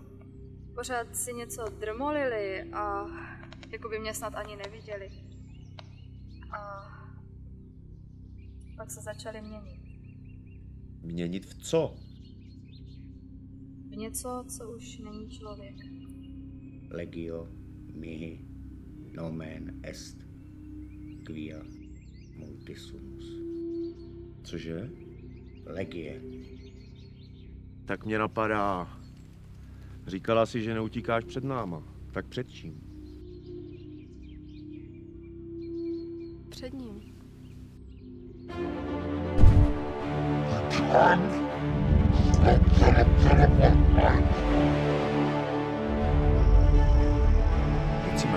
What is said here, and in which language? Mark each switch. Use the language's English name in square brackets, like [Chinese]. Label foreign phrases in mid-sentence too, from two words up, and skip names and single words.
[Czech] Pořád si něco drmolili a jakoby mě snad ani neviděli. A pak se začali měnit. Měnit v co? V něco, co už není člověk. [Latin] Legio mihi nomen est quia multisumus. [Czech] Cože? Legie. Tak mě napadá. Říkala si, že neutíkáš před náma. Tak před čím? Před ním. Pojďme.